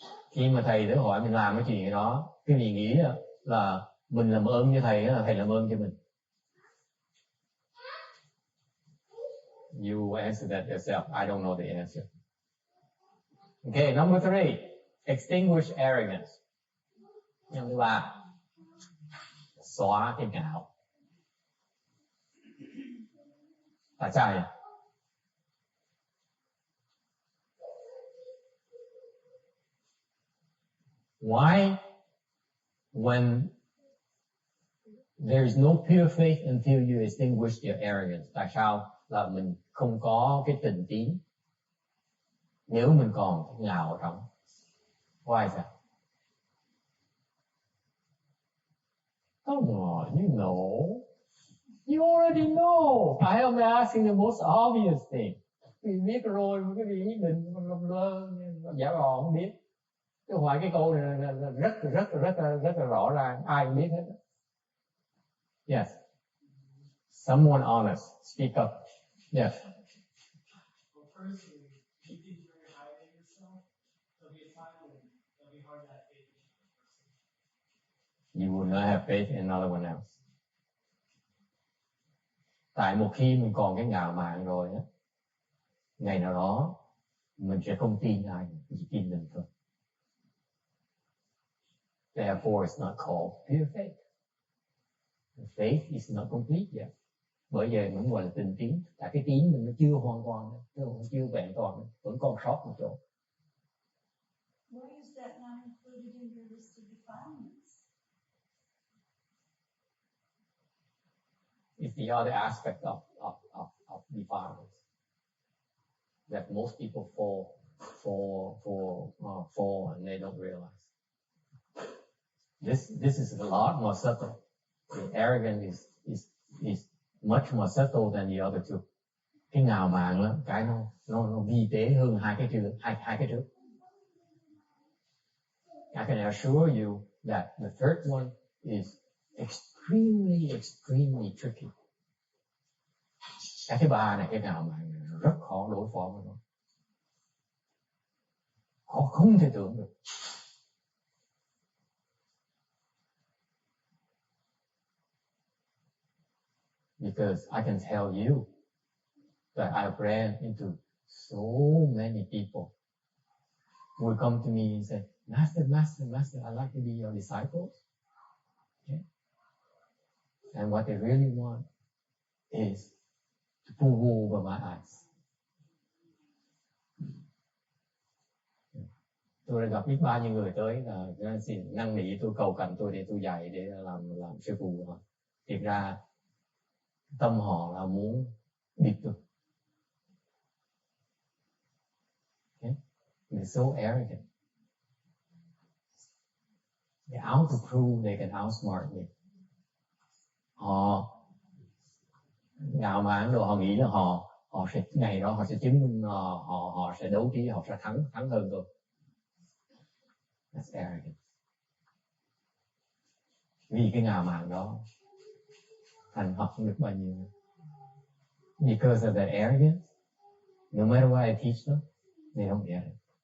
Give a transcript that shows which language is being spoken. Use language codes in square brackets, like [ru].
[vi] Khi mà thầy tới hỏi mình làm cái chuyện đó, cái gì nghĩ là mình làm ơn cho thầy, là thầy làm ơn cho mình. [en] You answer that yourself. I don't know the answer. Okay, number 3. Extinguish arrogance. Number 3. [vi] Xóa cái ngạo. Tại sao vậy? [en] Why, when there is no pure faith until you extinguish your arrogance? [vi] Tại sao là mình không có cái tình tín nếu mình còn cái ngạo ở trong? [en] Why is that? Come on, you know. You already know. I am asking the most obvious thing. [vi] Vì biết rồi, cái gì nhất định giả vờ không biết. Chứ hỏi cái câu này là rất là rõ ràng, ai cũng biết hết. [en] Yes. Someone honest, speak up. Yes. Well, personally, if you think very highly of yourself, there'll be a time when it'll be hard to have faith in another person. You will not have faith in another one else. [vi] Tại một khi mình còn cái ngạo mạn rồi á, ngày nào đó mình sẽ không tin ai, chỉ tin mình thôi. [en] Therefore, it's not called pure faith. The faith is not complete yet. [vi] Bởi vậy mình gọi là tình tín. Tại cái tín mình nó chưa hoàn toàn, nó chưa vẹn toàn, vẫn còn sót một chỗ. [en] Why is that not included in your list of defilements? It's the other aspect of defilements that most people fall and they don't realize. This is a lot more subtle. The arrogance is much more subtle than the other two. [vi] Cái ngạo mạn lắm, cái nó vi tế hơn hai cái trước. [en] I can assure you that the third one is extremely tricky. [vi] Cái thứ ba này, cái ngạo mạn này, rất khó đối phó với nó. Khó không thể tưởng được. [en] Because I can tell you that I ran into so many people will come to me and say, Master, I'd like to be your disciple. Okay? And what they really want is to pull wool over my eyes. [vi] Tôi đã gặp biết bao nhiêu người tới là xin năn nỉ tôi, cầu cạnh tôi để tôi dạy, để làm sư phụ họ. Thiệt ra tâm họ là muốn biết tôi. [en] Okay? They're so arrogant. They're out to prove they can outsmart me. [vi] Họ ngạo mạn rồi, họ nghĩ là họ sẽ ngày đó họ sẽ chứng minh, họ sẽ đấu trí, họ sẽ thắng hơn tôi. [en] That's arrogant. [vi] Vì cái ngạo mạn đó thành học không được bao nhiêu. [en] Because of that arrogance, no matter what I teach them, they don't get it.